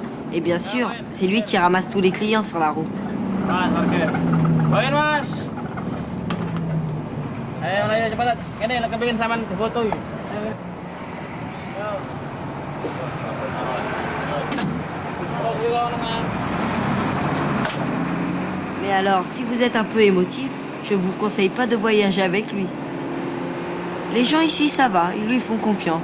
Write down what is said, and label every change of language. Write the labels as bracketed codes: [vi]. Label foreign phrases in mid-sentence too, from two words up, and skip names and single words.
[fr] Et bien sûr, c'est lui qui ramasse tous les clients sur la route. [id] Mas, oke. Bawain, Mas. Ayo cepat. Ini lagi bikin saman foto. [fr] Mais alors, si vous êtes un peu émotif, je vous conseille pas de voyager avec lui. Les gens ici, ça va, ils lui font confiance.